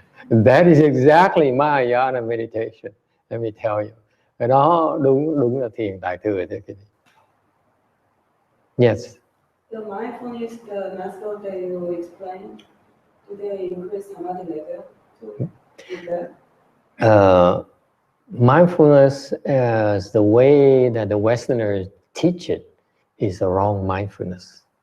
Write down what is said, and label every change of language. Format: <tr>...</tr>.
<en>That is exactly Mahayana meditation. Let me tell you.</en> <vi>Cái đó đúng là thiền Đại Thừa.</vi> <en>Yes. The mindfulness, the master that you explained, do they increase samadhi level too? Is that? Mindfulness as the way that the Westerners teach it is the wrong mindfulness.</en>